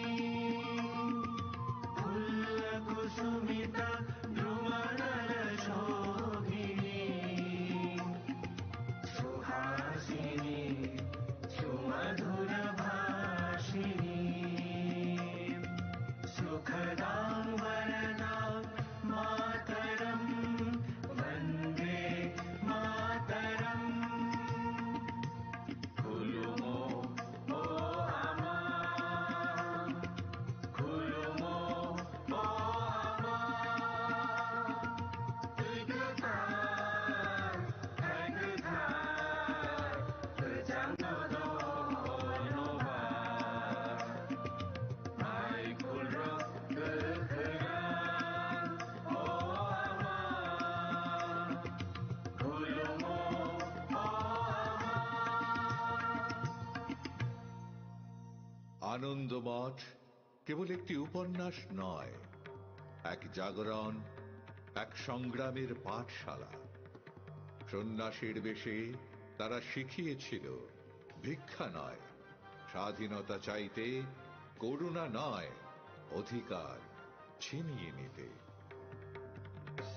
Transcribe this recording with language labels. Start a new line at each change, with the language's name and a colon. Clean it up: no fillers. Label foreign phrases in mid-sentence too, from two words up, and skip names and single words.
Sanskrit: फुल्लकुसुमिता द्रुमदलशोभिनी, सुहासिनी सुमधुरभाषिणी, सुखदां वरदां मातरम्, वन्दे मातरम्।
Bodo: खुलुमो ओ आमा, खुलुमो ओ आमा, तुइगतार हैगतार तुजांगदो नोबा, माय खुलरो गखरां ओ आमा, खुलुमो ओ आमा।
Bangla: আনন্দমঠ কেবল একটি উপন্যাস নয়, এক জাগরণ, এক সংগ্রামের পাঠশালা। সন্ন্যাসীর বেশে তারা শিখিয়েছিল ভিক্ষা নয়, স্বাধীনতা চাইতে, করুণা নয়, অধিকার ছিনিয়ে নিতে।